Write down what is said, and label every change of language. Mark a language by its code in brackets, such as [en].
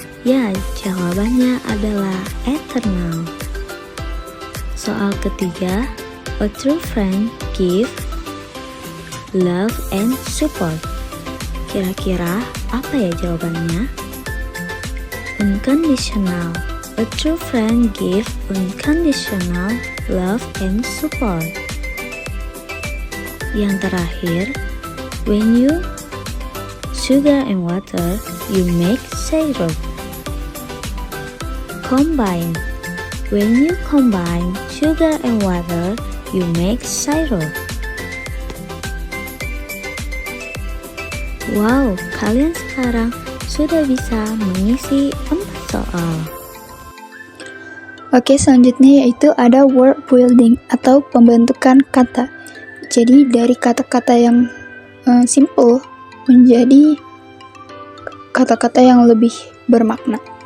[id] Ya, jawabannya adalah eternal. Soal ketiga, [en] a true friend give love and support. [id] Kira-kira apa ya jawabannya? [en] Unconditional. A true friend give unconditional love and support. [id] Yang terakhir, [en] when you sugar and water, you make syrup. Combine. When you combine sugar and water, you make syrup. [id] Wow, kalian sekarang sudah bisa mengisi 4 soal. Oke, selanjutnya yaitu ada word building atau pembentukan kata. Jadi dari kata-kata yang simple menjadi kata-kata yang lebih bermakna.